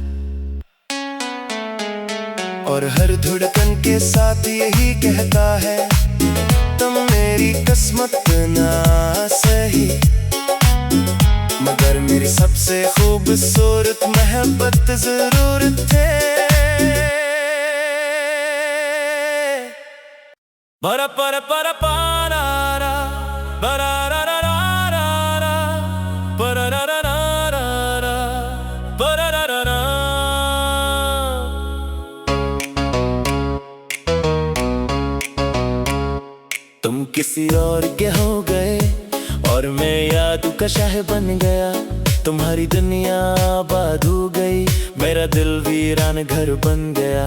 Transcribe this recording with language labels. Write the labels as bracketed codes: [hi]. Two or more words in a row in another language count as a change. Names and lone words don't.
[hi] और हर धड़कन के साथ यही कहता है, तुम मेरी किस्मत ना सही मगर मेरी सबसे खूबसूरत मोहब्बत जरूर थे। para para para para ra para ra ra ra ra ra para ra ra ra ra para ra ra ra। तुम किसी और के हो गए और मैं यादों का शाह बन गया। तुम्हारी दुनिया आबाद हो गई, मेरा दिल वीरान घर बन गया।